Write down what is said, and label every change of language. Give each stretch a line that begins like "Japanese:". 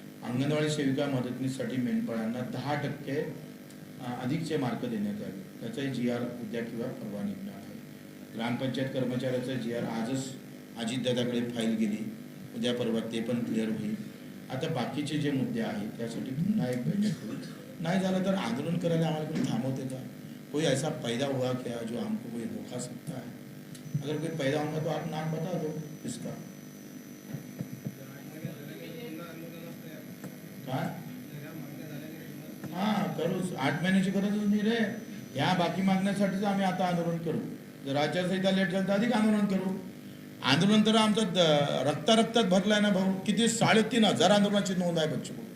Marathi: अंगणवाडी सेविका मदतनीसाठी मेंढपाळांना 10% अधिकचे मार्क देण्यात यावे, त्याचाही GR उद्या किंवा परवा निघणार आहे. ग्रामपंचायत कर्मचाऱ्याचा GR आजच अजितदादाकडे फाईल गेली, उद्या परवा ते पण क्लिअर होईल. आता बाकीचे जे मुद्दे आहेत त्यासाठी पुन्हा एक बैठक होईल. नाही झालं तर आंदोलन करायला आम्हाला कोणी थांबवते का?
Hindi: कोई ऐसा पैदा हुआ क्या जो हमको कोई रोका सकता है? अगर कोई पैदा होगा तो आप नाम बता दो इसका.
Marathi: काय हां करू, 8 महिन्याची गरजच नाही रे. ह्या बाकी मागण्यासाठीच आम्ही आता आंदोलन करू. जर आचारसंहिता लेट झालं तर अधिक आंदोलन करू. आंदोलन तर आमचं रक्तात भरलाय ना भाऊ. किती 3,500 आंदोलनाची नोंद आहे बच्चू.